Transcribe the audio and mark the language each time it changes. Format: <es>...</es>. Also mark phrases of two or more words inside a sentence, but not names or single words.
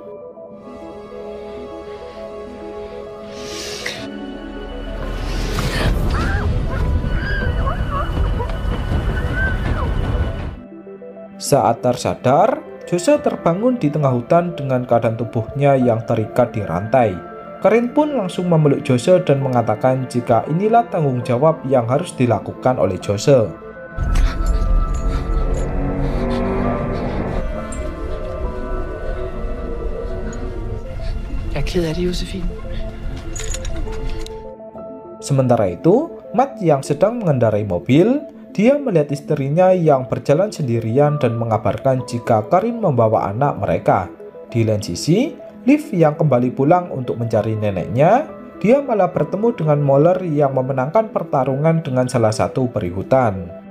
<id>Saat tersadar, Jose terbangun di tengah hutan dengan keadaan tubuhnya yang terikat di rantai. Karin pun langsung memeluk Jose dan mengatakan jika inilah tanggung jawab yang harus dilakukan oleh Jose.</id> <da>Jeg er ked af det, Josefine.</da> <id>Sementara itu, Matt yang sedang mengendarai mobil, dia melihat istrinya yang berjalan sendirian dan mengabarkan jika Karin membawa anak mereka. Di lain sisi, Liv yang kembali pulang untuk mencari neneknya, dia malah bertemu dengan Moller yang memenangkan pertarungan dengan salah satu peri hutan.</id>